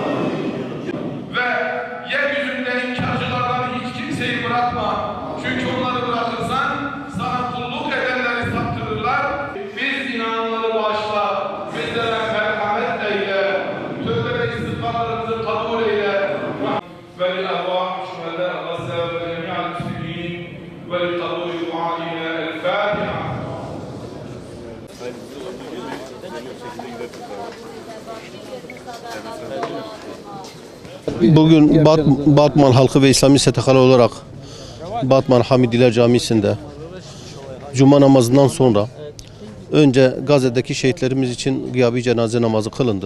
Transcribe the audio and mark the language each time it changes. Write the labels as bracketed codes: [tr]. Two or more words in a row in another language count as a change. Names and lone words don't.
[tr] Ve yeryüzünde inkarcılardan hiç kimseyi bırakma. Çünkü onları bırakırsan sana kulluk edenleri saptırırlar. Biz inananları bağışla. Bizlere merhamet eyle. Tövbe ve istiğfarlarımızı kabul eyle. [ar] ولأرواح شهداء غزة وجميع المسلمين ولقبول دعائنا الفاتحة. [tr] Bugün Batman halkı ve İslami STK'lı olarak Batman Hamidiler Camisi'nde Cuma namazından sonra önce Gazze'deki şehitlerimiz için gıyabi cenaze namazı kılındı.